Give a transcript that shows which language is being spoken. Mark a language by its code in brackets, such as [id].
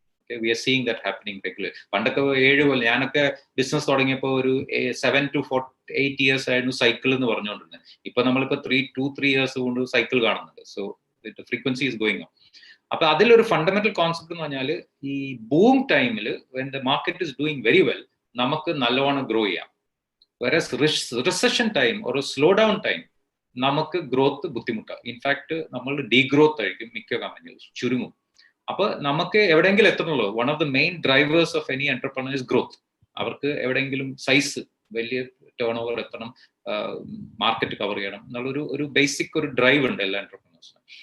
[en] We are seeing that happening regular. [ml] പണ്ടൊക്കെ 7 കൊല്ലം, ഞാനൊക്കെ business തുടങ്ങിയപ്പോൾ ഒരു 7 to 8 ഇയേഴ്സ് ആയിരുന്നു സൈക്കിൾ എന്ന് പറഞ്ഞുകൊണ്ടിരുന്നത്. ഇപ്പൊ നമ്മളിപ്പോ 2-3 ഇയേഴ്സ് കൊണ്ട് സൈക്കിൾ കാണുന്നുണ്ട്. [en] So frequency is going up. [ml] അപ്പൊ അതിലൊരു ഫണ്ടമെന്റൽ കോൺസെപ്റ്റ് എന്ന് പറഞ്ഞാൽ, ഈ ബൂം ടൈമിൽ [en] when the market is doing very well [ml] നമുക്ക് നല്ലോണം ഗ്രോ ചെയ്യാം. [en] Whereas recession time or a slowdown time [ml] നമുക്ക് ഗ്രോത്ത് ബുദ്ധിമുട്ടാണ്. ഇൻഫാക്ട് നമ്മൾ ഡീഗ്രോത്ത് ആയിരിക്കും മിക്ക കമ്പനികളും, ചുരുങ്ങും. അപ്പൊ നമുക്ക് എവിടെയെങ്കിലും എത്തണമല്ലോ. [en] One of the main drivers of any entrepreneur is growth. [ml] അവർക്ക് എവിടെയെങ്കിലും സൈസ്, വലിയ ടേൺ ഓവർ എത്തണം, മാർക്കറ്റ് കവർ ചെയ്യണം എന്നുള്ളൊരു ബേസിക് ഒരു ഡ്രൈവ് ഉണ്ട് എല്ലാ എന്റർപ്രണേഴ്സിനും.